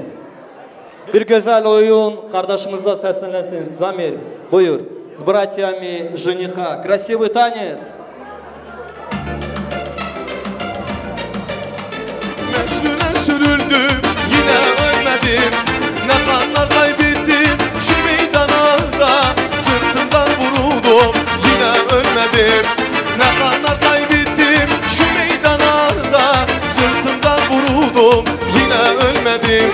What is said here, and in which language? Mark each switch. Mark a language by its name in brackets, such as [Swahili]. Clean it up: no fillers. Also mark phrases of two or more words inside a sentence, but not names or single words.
[Turkish] Bir güzel oyun kardeşimize seslensin. Zamir, buyur. [Russian] С братьями жениха. Красивый танец. [Turkish] Mecnun'e sürüldüm, yine ölmedim. Ne kanlar kaybettim, şu meydana da sırtımdan vuruldum, yine ölmedim. Ne kanlar kaybettim, şu meydana da sırtımdan vuruldum, yine ölmedim.